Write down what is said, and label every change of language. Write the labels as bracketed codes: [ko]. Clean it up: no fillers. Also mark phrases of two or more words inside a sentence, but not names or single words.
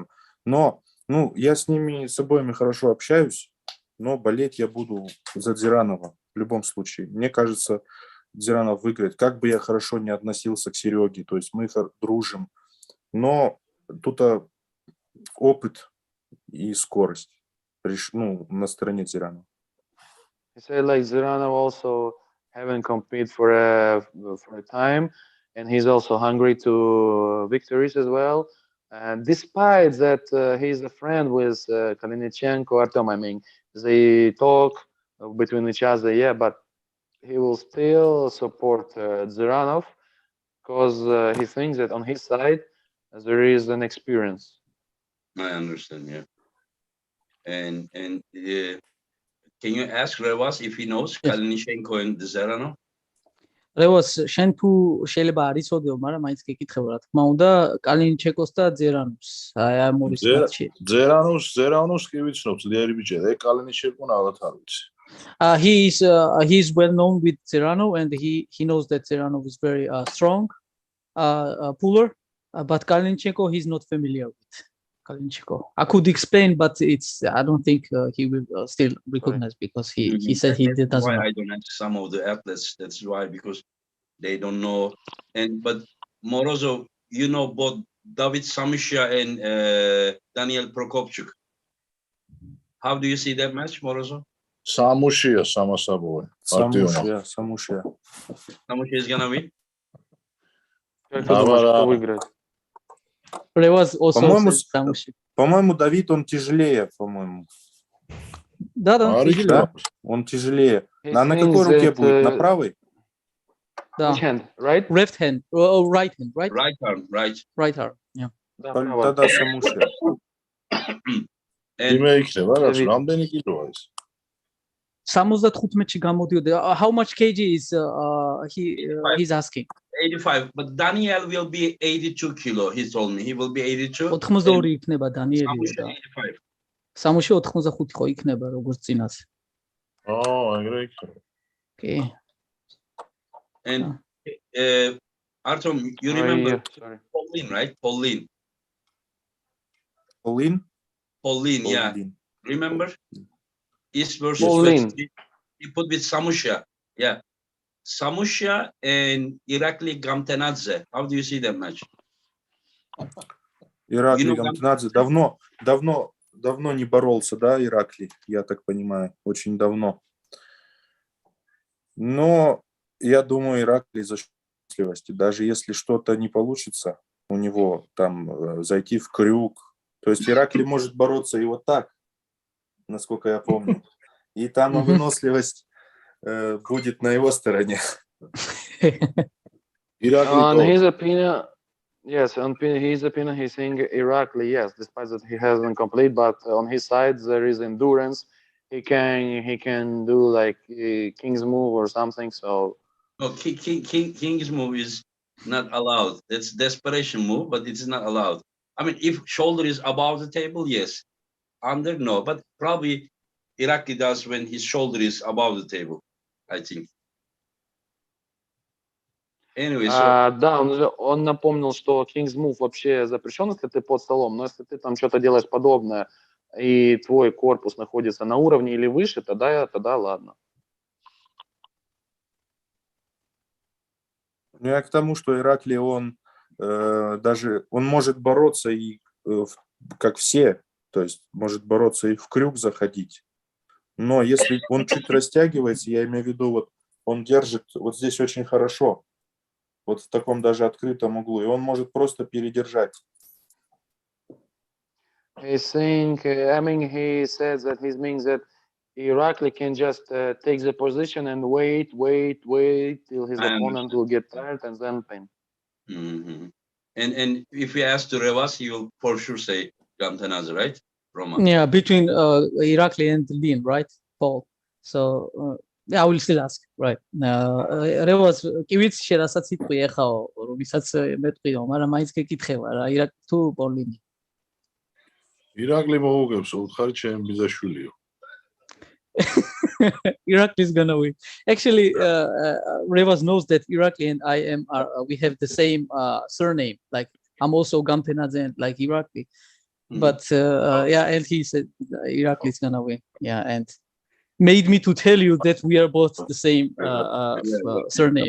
[ru] Но, я с ними, с обоими хорошо общаюсь, но болеть я буду за Дзиранова в любом случае. Мне кажется, Дзиранов выиграет. Как бы я хорошо не относился к Сереге, то есть мы дружим, но тут опыт и скорость на стороне Дзиранова. [en] He said like Ziranov also haven't competed for a time, and he's also hungry to victories as well. And despite that, he's a friend with Kalinichenko, Artyom. I mean, they talk between each other, but he will still support Ziranov because he thinks that on his side there is an experience. I understand, yeah. And can you ask Revaz if he knows Kalinichenko and Ziranov? [ka] Revaz, შენ თუ შეიძლება არ იცოდეო, მაგრამ მაინც გეკითხება, რა თქმა უნდა, კალინიჩენკოს და ძერანოვს. აი ამ ორის მატჩი. ძერანოვს კი ვიცნობ, ძლიერი ბიჭია, კალინიჩენკო ნაღად არ ვიცი. [en] He's well known with Zerano, and he knows that Zerano is very strong puller, but Kalinichenko he's not familiar with. Kalinichenko, I could explain, but I don't think he will still recognize because he said he doesn't know. I don't ask some of the athletes. That's why, because they don't know. But Morozov, you know both David Samusha and Daniel Prokopchuk. How do you see that match, Morozov? Samusha, Samasaboy. Samusha. Samusha is gonna win. [ru] Как ты думаешь, кто выиграет? [en] Revaz also Samusha. [ru] По-моему, Давид он тяжелее, по-моему. Да, тяжелее. Он тяжелее. На какой руке будет? На правой? Да. [en] Which hand? Right? Left hand. Right hand, right? Right arm, right. Right arm, yeah. [ru] Тогда Samusha. [ka] Იმე იქნება რა, რამდენი კილოა ის? 75-ში გამოდიოდა. [en] How much kg is he's asking? 85, but Daniel will be 82 kilo. He told me he will be 82. [ka] 82 იქნება დანიელი და 85. სამუში 85 ხო იქნება როგორც წინაზე. ეგრე იქნება. [en] Okay. And Artyom, you remember Pauline, right? Pauline. Pauline, yeah. Pauline. Remember? East versus Pauline. West. He put with Samusha. Yeah. Samusha and Irakli Gamtenadze. How do you see that match? [ru] Иракли Гамтенадзе давно не боролся, да, Иракли, я так понимаю, очень давно. Но я думаю, Иракли за счастливости, даже если что-то не получится у него там зайти в крюк, то есть Иракли может бороться и вот так, насколько я помню, и там выносливость будет на его стороне. [en] On his opinion, yes, on his opinion, he's saying Irakli, yes, despite that he hasn't complete, but on his side there is endurance. He can do like King's move or something. So no, King's move is not allowed. That's desperation move, but it's not allowed. I mean, if shoulder is above the table, yes. Under, no. But probably Irakli does when his shoulder is above the table, I think. Anyway, so... [ru] Да, он напомнил, что [en] King's Move [ru] вообще запрещен, если ты под столом, но если ты там что-то делаешь подобное, и твой корпус находится на уровне или выше, тогда ладно. Ну, я к тому, что Иракли, он может бороться и как все, то есть может бороться и в крюк заходить. Но если он чуть растягивается, я имею в виду, вот он держит вот здесь очень хорошо, вот в таком даже открытом углу, и он может просто передержать. [en] He's saying, I mean, he says that he means that Irakli can just take the position and wait till his opponent will get tired and then pin. Mm-hmm. And if we ask to Revaz, he will for sure say Gamtenadze, right? Roma. Yeah, between Irakli and Lin, right, Paul? So I will still ask, right? [ka] Revaz, კი ვიცი შე რასაც იტყვი ახლა, რომელსაც მეტყვიო, მაგრამ მაინც გეკითხება რა, Irakli თუ Paulini. Irakli მოუგებს უთხარი ჩემ ბიზაშვილიო. [en] Irakli is gonna win. Actually, Revaz knows that Irakli and we have the same surname. Like I'm also Gamtenadze and like Irakli. But yeah, and he said Irakli is gonna win. Yeah, and made me to tell you that we are both the same surname.